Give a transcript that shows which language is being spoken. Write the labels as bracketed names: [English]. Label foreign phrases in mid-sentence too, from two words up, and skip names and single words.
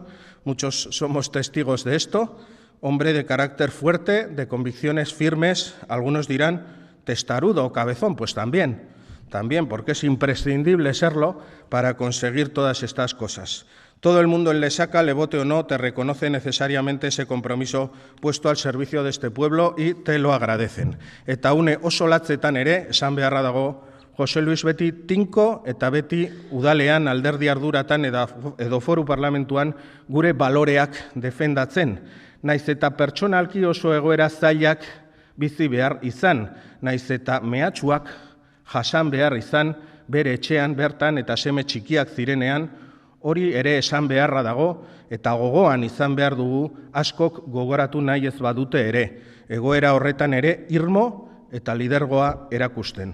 [Spanish] Muchos somos testigos de esto. Hombre de carácter fuerte, de convicciones firmes, algunos dirán testarudo o cabezón, pues también, porque es imprescindible serlo para conseguir todas estas cosas. Todo el mundo en Lesaca, le vote o no, te reconoce necesariamente ese compromiso puesto al servicio de este pueblo y te lo agradecen. [Basque] Eta une oso latzetan ere, esan beharra dago, Jose Luis beti tinko eta beti udalean alderdi arduratan edo foru parlamentuan gure baloreak defendatzen. Naiz eta pertsonalki oso egoera zailak bizi behar izan, naiz eta mehatxuak jasan behar izan bere etxean bertan eta seme txikiak zirenean, hori ere esan beharra dago eta gogoan izan behar dugu askok gogoratu nahi ez badute ere, egoera horretan ere irmo eta lidergoa erakusten.